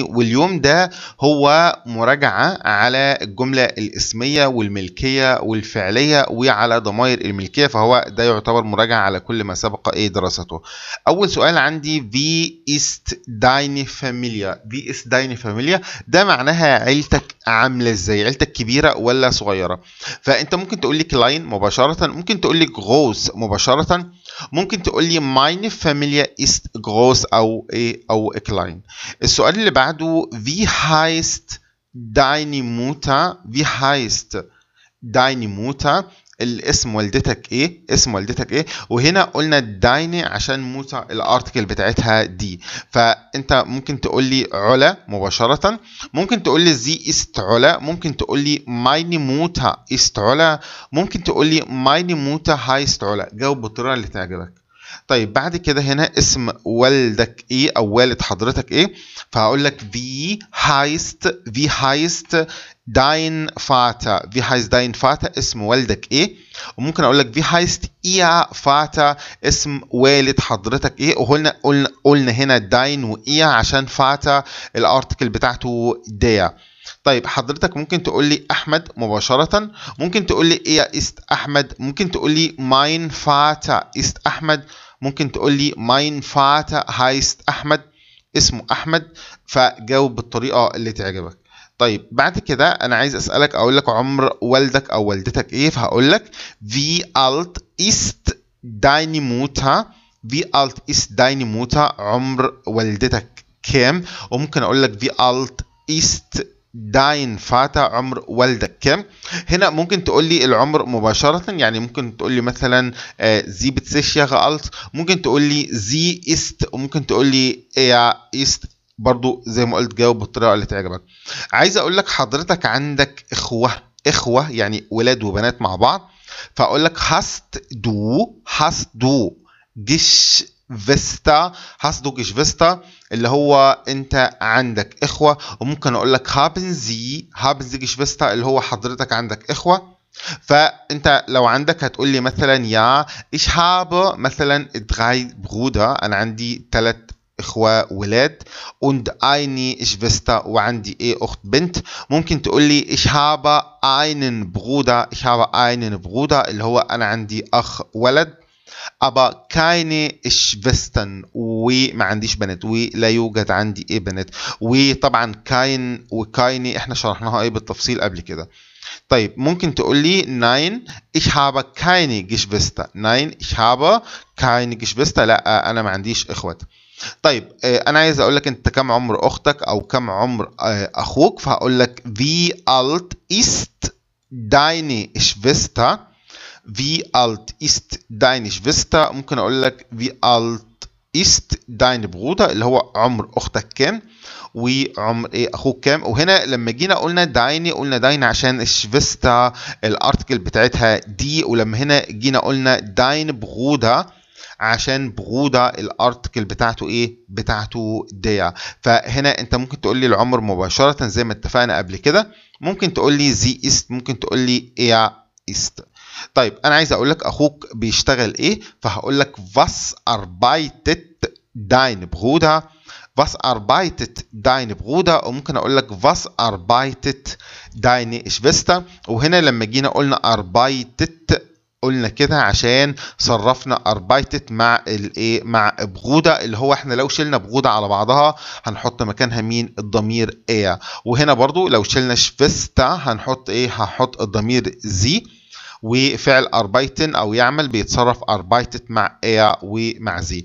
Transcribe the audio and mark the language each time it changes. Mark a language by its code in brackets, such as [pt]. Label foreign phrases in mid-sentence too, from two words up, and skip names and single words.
[ar] واليوم ده هو مراجعة على الجملة الاسمية والملكية والفعلية وعلى ضمائر الملكية، فهو ده يعتبر مراجعة على كل ما سبق دراسته. أول سؤال عندي [de] Wie ist deine Familie؟ Wie ist deine Familie؟ [ar] ده معناها عيلتك عاملة ازاي؟ عيلتك كبيرة ولا صغيرة؟ فأنت ممكن تقول لي كلاين مباشرة، ممكن تقول لي groß مباشرة، ممكن تقول لي [de] meine Familie ist groß [ar] أو klein. السؤال اللي بعده [de] wie heißt deine Mutter؟ wie heißt deine Mutter؟ [ar] الاسم والدتك ايه؟ اسم والدتك ايه؟ وهنا قلنا دايني عشان موتا الارتكل بتاعتها دي، فانت ممكن تقول لي علا مباشرة، ممكن تقول لي [de] sie ist [ar] علا، ممكن تقول لي [de] meine Mutter ist [ar] علا، ممكن تقول لي [de] meine Mutter heißt [ar] علا. جاوب بالطريقة اللي تعجبك. طيب بعد كده هنا اسم والدك ايه او والد حضرتك ايه؟ فهقول لك [de] wie heißt dein Vater؟ wie heißt dein Vater؟ [ar] اسم والدك ايه؟ وممكن اقول لك [de] wie heißt ihr Vater؟ [ar] اسم والد حضرتك ايه؟ وقلنا هنا dein وإيه عشان فاتا الارتكل بتاعته der. طيب حضرتك ممكن تقول لي احمد مباشرة، ممكن تقول لي [de] er ist [ar] احمد، ممكن تقول لي [de] mein Vater ist [ar] احمد، ممكن تقول لي [de] mein Vater heißt [ar] احمد، اسمه احمد. فجاوب بالطريقة اللي تعجبك. طيب بعد كده انا عايز اسالك، اقول لك عمر والدك او والدتك ايه؟ فهقول لك [de] wie alt ist deine Mutter؟ wie alt ist deine Mutter؟ [ar] عمر والدتك كام؟ وممكن اقول لك [de] wie alt ist dein Vater؟ [ar] عمر والدك كام؟ هنا ممكن تقول لي العمر مباشرة، يعني ممكن تقول لي مثلا [de] sie 70 Jahre alt، [ar] ممكن تقول لي [de] sie ist، [ar] وممكن تقول لي [de] er ist. [ar] برضو زي ما قلت جاوب بالطريقة اللي تعجبك. عايز اقول لك حضرتك عندك اخوة يعني ولاد وبنات مع بعض، فاقول لك [de] hast du Geschwister؟ hast du Geschwister [ar] اللي هو انت عندك اخوة. وممكن اقول لك [de] haben sie Geschwister [ar] اللي هو حضرتك عندك اخوة. فانت لو عندك هتقول لي مثلا يا [de] ich habe [ar] مثلا 3 Brüder، انا عندي 3 اخوة ولاد، [de] und eine Schwester [ar] وعندي ايه اخت بنت. ممكن تقول لي [de] ich habe einen Bruder [ar] اللي هو انا عندي اخ ولد، [de] aber keine Schwestern [ar] وما عنديش بنات، ولا يوجد عندي ايه بنات. وطبعا كاين وكايني احنا شرحناها ايه بالتفصيل قبل كده. طيب ممكن تقول لي [de] nein ich habe keine Geschwister؟ nein ich habe keine Geschwister، [ar] لا انا ما عنديش اخوات. طيب انا عايز اقول لك انت كم عمر اختك او كم عمر اخوك؟ فهقول لك [de] wie alt ist deine Schwester؟ wie alt ist deine Schwester؟ [ar] ممكن اقول لك [de] wie alt ist dein Bruder [ar] اللي هو عمر اختك كام، وعمر ايه اخوك كام. وهنا لما جينا قلنا دايني قلنا داين عشان الشفيستا الارتكل بتاعتها دي، ولما هنا جينا قلنا [de] dein Bruder [ar] عشان بغودا الارتكل بتاعته ايه؟ بتاعته ديا. فهنا انت ممكن تقول لي العمر مباشرة زي ما اتفقنا قبل كده، ممكن تقول لي [de] sie ist, [ar] ممكن تقول لي [de] er ist. [ar] طيب انا عايز اقول لك اخوك بيشتغل ايه؟ فهقول لك [de] was arbeitet dein Bruder؟ was arbeitet dein Bruder؟ [ar] وممكن اقول لك [de] was arbeitet deine Schwester؟ [ar] وهنا لما جينا قلنا arbeitet قلنا كده عشان صرفنا arbeitet مع الايه؟ مع بغودا اللي هو احنا لو شلنا بغودا على بعضها هنحط مكانها مين؟ الضمير ايه. وهنا برضو لو شلنا شفيستا هنحط ايه؟ هنحط الضمير زي. وفعل arbeiten او يعمل بيتصرف arbeitet مع ايه ومع زي.